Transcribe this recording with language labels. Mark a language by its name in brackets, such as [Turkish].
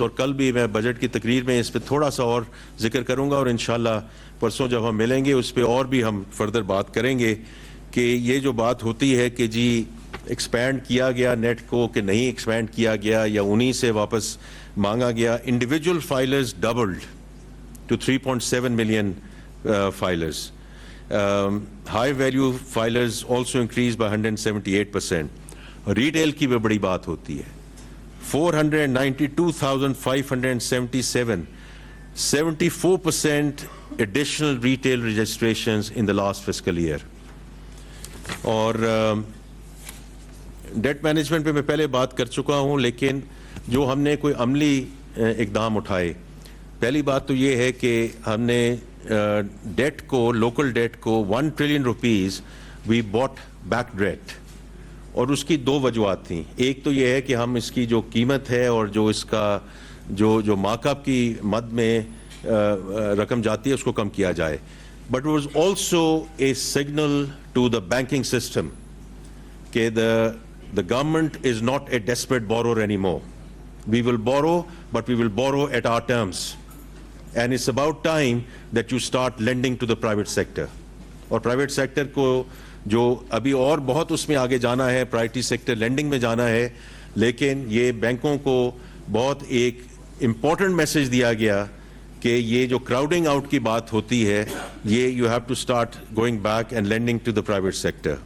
[Urdu] اور کل بھی میں بجٹ کی تقریر میں اس پہ تھوڑا سا اور ذکر کروں گا، اور انشاءاللہ پرسوں جب ہم ملیں گے اس پہ اور بھی ہم فردر بات کریں گے کہ یہ جو بات ہوتی ہے کہ جی ایکسپینڈ کیا گیا نیٹ کو کہ نہیں ایکسپینڈ کیا گیا یا انہی سے واپس مانگا گیا. [English] Individual filers doubled to 3.7 million filers. High value filers also increase by 178%. [Urdu] Retail کی بھی بڑی بات ہوتی ہے، [English] 492,577, 74% additional retail registrations in the last fiscal year. [Urdu] اور ڈیٹ مینجمنٹ پہ میں پہلے بات کر چکا ہوں، لیکن جو ہم نے کوئی عملی اقدام اٹھائے، پہلی بات تو یہ ہے کہ ہم نے ڈیٹ کو، لوکل ڈیٹ کو [English] 1 trillion rupees we bought back debt. [Urdu] اور اس کی 2 وجوہات تھیں. ایک تو یہ ہے کہ ہم اس کی جو قیمت ہے اور جو اس کا جو مارک اپ کی مد میں رقم جاتی ہے اس کو کم کیا جائے. [English] But it was also a signal to the banking system کہ the government is not a desperate borrower anymore. We will borrow, but we will borrow at our terms. And it's about time that you start lending to the private sector. [Urdu] اور private sector کو جو ابھی اور بہت اس میں آگے جانا ہے، پرائرٹی سیکٹر لینڈنگ میں جانا ہے، لیکن یہ بینکوں کو بہت ایک امپورٹنٹ میسج دیا گیا کہ یہ جو کراؤڈنگ آؤٹ کی بات ہوتی ہے، یہ [English] You have to start going back and lending to the private sector.